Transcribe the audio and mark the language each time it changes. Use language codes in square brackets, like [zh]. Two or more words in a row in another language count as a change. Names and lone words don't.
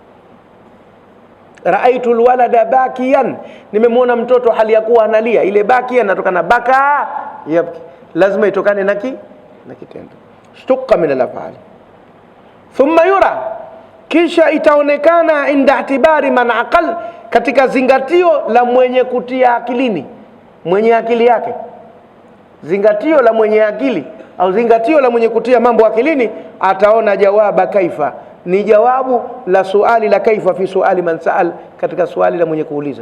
[ar] رأيت الولد باكيا, [sw] nimemwona mtoto hali ya kuwa analia. Ile bakiyan inatokana [ar] بكى يبكي, [sw] lazima itokane na kitendo. [ar] اشتق من الأفعال. ثم يرى, [sw] kisha itaonekana [ar] عند اعتبار من عقل, [sw] katika zingatio la mwenye kutia akilini, mwenye akili yake. Zingatio la mwenye akili au zingatio la mwenye kutia mambo akilini, ataona [ar] جواب كيف, [sw] ni jawabu la suali la [ar] كيف في سؤال من سأل, [sw] katika suali la mwenye kuuliza.